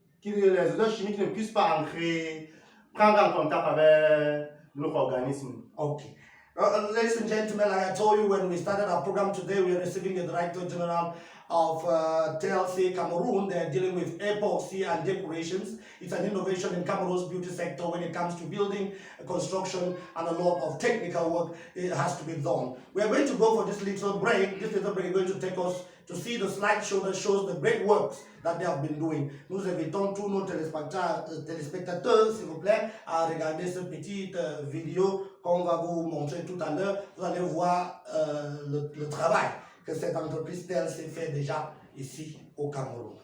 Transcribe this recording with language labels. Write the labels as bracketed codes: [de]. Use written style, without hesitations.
[fr] Que les odeurs chimiques ne puissent pas prendre en contact avec notre organisme. [en] Ladies and gentlemen, like I told you when we started our program today, we are receiving the Director General of TLC Cameroon. They are dealing with epoxy and decorations. It's an innovation in Cameroon's beauty sector when it comes to building, construction, and a lot of technical work. It has to be done. We are going to go for this little break. This little break is going to take us to see the slideshow that shows the great works that they have been doing. [fr] Nous invitons tous nos téléspectateurs, s'il vous plaît, à regarder cette petite vidéo qu'on va vous montrer tout à l'heure. Vous allez voir le travail que cette entreprise TLC fait déjà ici au Cameroun.